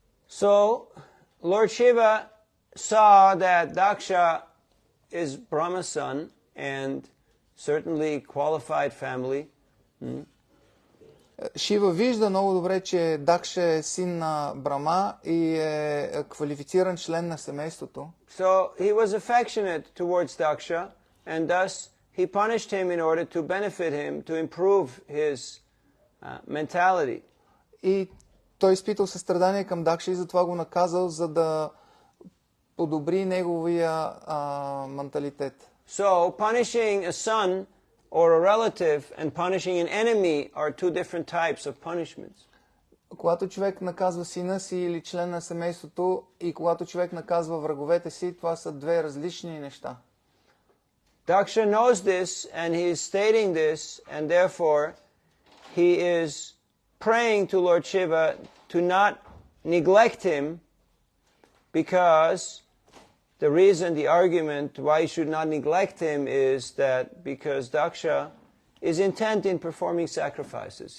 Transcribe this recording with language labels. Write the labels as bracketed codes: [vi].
[en] So, Lord Shiva saw that Daksha is Brahma's son and certainly qualified family. [bg] Шива вижда много добре, че Дакша е син на Брама и е квалифициран член на семейството. [en] So he was affectionate towards Daksha, and thus he punished him in order to benefit him, to improve his mentality. [bg] И той изпитал състрадание към Дакша и затова го наказал, за да подобри неговия менталитет. [en] So punishing a son or a relative and punishing an enemy are two different types of punishments. [bg] Когато човек наказва сина си или член на семейството и когато човек наказва враговете си, това са 2 различни неща. [en] Daksha knows this and he is stating this, and therefore he is praying to Lord Shiva to not neglect him, because the reason, the argument why he should not neglect him is that because Daksha is intent in performing sacrifices.